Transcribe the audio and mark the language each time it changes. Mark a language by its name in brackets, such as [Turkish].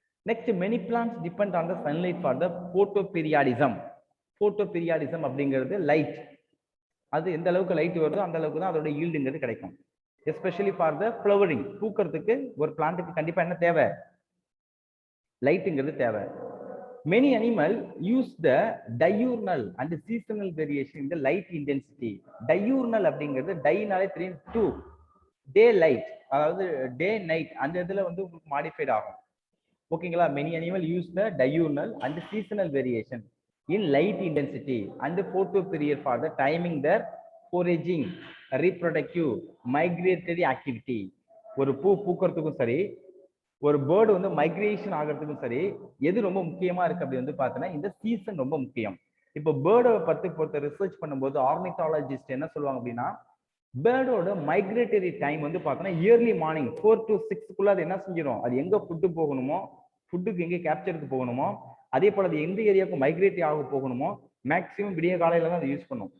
[English] Next many plants depend on the sunlight for the photoperiodism. [Tamil] போட்டோபீரியாடிசம் அப்படிங்கிறது light. அது எந்த அளவுக்கு லைட் வருதோ அந்த அளவுக்கு தான் அதோட ஈல்டுங்கிறது கிடைக்கும். [English] especially for the flowering, [Tamil] பூக்கிறதுக்கு ஒரு பிளான்ட்டுக்கு கண்டிப்பா என்ன தேவை? லைட்டுங்கிறது தேவை. [English] Many animals use the diurnal and seasonal variation in the light intensity. [Tamil] Diurnal அப்படிங்கிறது டைனாலே தெரியும், 2 டே லைட், அதாவது டே நைட் அந்த இதுல வந்து உங்களுக்கு மாடிஃபைட் ஆகும். ஓகேங்களா? [English] Many animal use the diurnal and seasonal variation. in light intensity and the photo period for the timing their foraging, reproductive, migratory activity. [Tamil] ஒரு பூ பூக்கிறதுக்கும் சரி, ஒரு பேர்டு வந்து மைக்ரேஷன் ஆகிறதுக்கும் சரி, எது ரொம்ப முக்கியமா இருக்கு அப்படி வந்து பார்த்தீங்கன்னா இந்த சீசன் ரொம்ப முக்கியம். இப்போ பேர்டை பத்தி பொறுத்த ரிசர்ச் பண்ணும்போது ஆர்னித்தாலஜிஸ்ட் என்ன சொல்லுவாங்க அப்படின்னா, பேர்டோட மைக்ரேட்டரி டைம் வந்து பார்த்தோன்னா இயர்லி மார்னிங் 4 to 6 அது என்ன செஞ்சிடும், அது எங்க ஃபுட்டு போகணுமோ, ஃபுட்டுக்கு எங்கே கேப்சருக்கு போகணுமோ, அதே போல அது எந்த ஏரியாவுக்கு மைக்ரேட் ஆக போகணுமோ மேக்ஸிமம் விடிய காலையில தான் அதை யூஸ் பண்ணும்.